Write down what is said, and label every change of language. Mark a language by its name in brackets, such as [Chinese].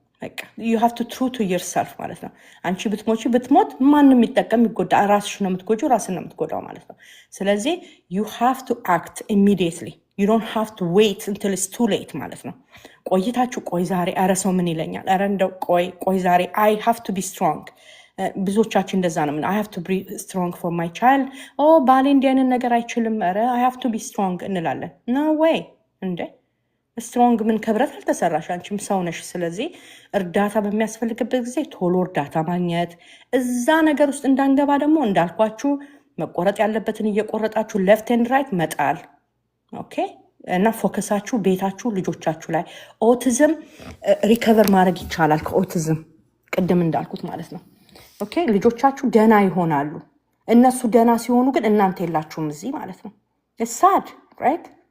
[Amharic] በቃ [English] you have to true to yourself [Amharic] ማለት ነው። አንቺ ብትሞት ማንም የሚጠቀም ይጎዳ፣ ራስሽ ነው የምትጎጂው፣ ራስን ነው የምትጎዳው ማለት ነው። ስለዚህ [English] you have to act immediately. you don't have to wait until it's too late [Amharic] ማለት ነው። ቆይታችሁ ቆይ ዛሬ [English] ኧረ ሰው ምን ይለኛል፣ ኧረ እንደው ቆይ ዛሬ I have to be strong [Amharic] ብዙዎቻችን እንደዛ ነው። [English] I have to be strong for my child. [Amharic] ባሌ እንዲህ አይነት ነገር አይችልም፣ ኧረ [English] I have to be strong [Amharic] እንላለን። [English] no way [Amharic] እንዴ! ስትሮንግ ምን ከብረት አልተሰራሽ፣ አንቺም ሰው ነሽ። ስለዚህ እርዳታ በሚያስፈልግበት ጊዜ ቶሎ እርዳታ ማግኘት፣ እዛ ነገር ውስጥ እንዳንገባ ደግሞ እንዳልኳችሁ መቆረጥ ያለበትን እየቆረጣችሁ [English] ሌፍት ኤንድ ራይት [Amharic] መጣል። ኦኬ። እና ፎከሳችሁ ቤታችሁ፣ ልጆቻችሁ ላይ። ኦቲዝም ሪከቨር ማድረግ ይቻላል ከኦቲዝም ቅድም እንዳልኩት ማለት ነው። ኦኬ። ልጆቻችሁ ደና ይሆናሉ። እነሱ ደና ሲሆኑ ግን እናንተ የላችሁም እዚህ ማለት ነው። ሳድ ራይት።